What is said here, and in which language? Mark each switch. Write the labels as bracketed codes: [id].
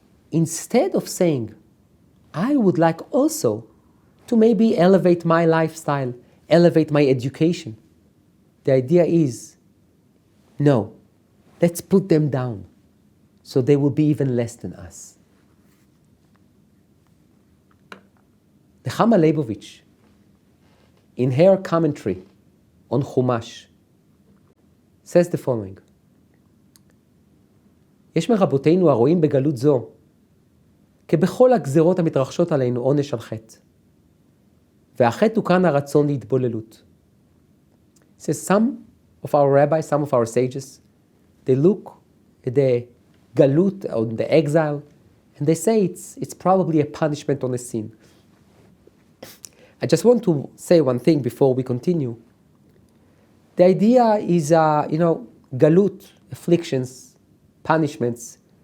[en] Instead of saying, I would like also to maybe elevate my lifestyle, elevate my education, the idea is, no, let's put them down so they will be even less than us. Nechama Leibovich, in her commentary on Chumash, says the following: [he] יש מרבותינו הרואים בגלות זו כבכל הגזרות המתרחשות עלינו עונש על חטא. והחטא הוא כאן הרצון להתבוללות. [en] It says some of our rabbis, some of our sages, they look at the galut, or the exile, and they say it's probably a punishment on a sin. I just want to say one thing before we continue. The idea is, galut, afflictions, punishments.